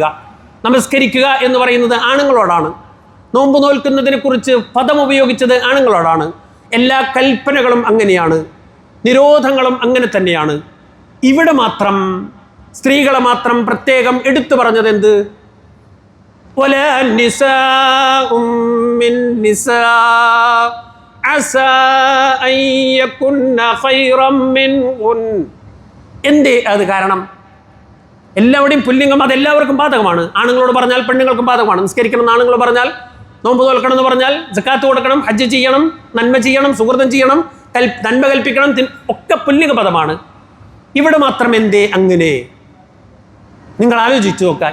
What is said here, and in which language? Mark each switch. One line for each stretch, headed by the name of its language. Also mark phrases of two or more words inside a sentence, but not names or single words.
Malayalam: നമസ്കരിക്കുക എന്ന് പറയുന്നത് ആണുങ്ങളോടാണ്. നോമ്പ് നോൽക്കുന്നതിനെ കുറിച്ച് പദം ഉപയോഗിച്ചത് ആണുങ്ങളോടാണ്. എല്ലാ കൽപ്പനകളും അങ്ങനെയാണ്, നിരോധങ്ങളും അങ്ങനെ തന്നെയാണ്. ഇവിടെ മാത്രം സ്ത്രീകളെ മാത്രം പ്രത്യേകം എടുത്തു പറഞ്ഞത് എന്ത്?
Arabic: ولا نساء من نساء عسى أن يكن خيرا منهن.
Malayalam: എന്തേ അത് കാരണം? എല്ലാവരുടെയും പുല്ലിംഗം അതെല്ലാവർക്കും ബാധകമാണ്. ആണുങ്ങളോട് പറഞ്ഞാൽ പെണ്ണുങ്ങൾക്കും ബാധകമാണ്. നിസ്കരിക്കണം എന്ന് ആണുങ്ങൾ പറഞ്ഞാൽ, നോമ്പ് തോൽക്കണം എന്ന് പറഞ്ഞാൽ, സക്കാത്ത് കൊടുക്കണം, ഹജ്ജ് ചെയ്യണം, നന്മ ചെയ്യണം, സുഹൃതം ചെയ്യണം, നന്മ കൽപ്പിക്കണം, ഒക്കെ പുല്ലിംഗ പദമാണ്. ഇവിടെ മാത്രം എന്തേ അങ്ങനെ? നിങ്ങൾ ആലോചിച്ച് നോക്കുക.